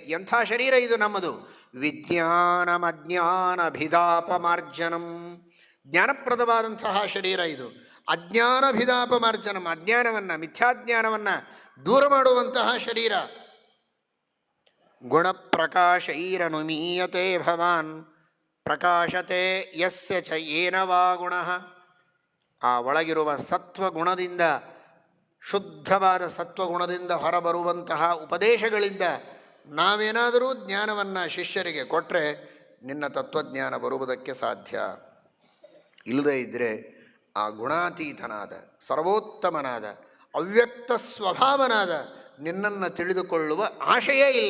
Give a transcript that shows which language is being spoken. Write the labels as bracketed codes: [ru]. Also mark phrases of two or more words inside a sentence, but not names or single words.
[kn] ಎಂಥ ಶರೀರ ಇದು ನಮ್ಮದು. ವಿಜ್ಞಾನಮಜ್ಞಾನಭಿದಾಪಮಾರ್ಜನಂ. ಜ್ಞಾನಪ್ರದವಾದಂತಹ ಶರೀರ ಇದು. [sa] ಅಜ್ಞಾನಭಿದಾಪಮಾರ್ಜನಂ, [kn] ಅಜ್ಞಾನವನ್ನು ಮಿಥ್ಯಾಜ್ಞಾನವನ್ನು ದೂರ ಮಾಡುವಂತಹ ಶರೀರ. [sa] ಗುಣಪ್ರಕಾಶೈರನುಮೀಯತೆ ಭವಾನ್ ಪ್ರಕಾಶತೆ ಯಸ್ಯ ಚ ಏನವಾ ಗುಣಃ. [kn] ಆ ಒಳಗಿರುವ ಸತ್ವಗುಣದಿಂದ, ಶುದ್ಧವಾದ ಸತ್ವಗುಣದಿಂದ ಹೊರಬರುವಂತಹ ಉಪದೇಶಗಳಿಂದ ನಾವೇನಾದರೂ ಜ್ಞಾನವನ್ನು ಶಿಷ್ಯರಿಗೆ ಕೊಟ್ಟರೆ ನಿನ್ನ ತತ್ವಜ್ಞಾನ ಬರುವುದಕ್ಕೆ ಸಾಧ್ಯ. ಇಲ್ಲದೇ ಇದ್ದರೆ ಆ ಗುಣಾತೀತನಾದ, ಸರ್ವೋತ್ತಮನಾದ, ಅವ್ಯಕ್ತ ಸ್ವಭಾವನಾದ ನಿನ್ನನ್ನು ತಿಳಿದುಕೊಳ್ಳುವ ಆಶಯೇ ಇಲ್ಲ.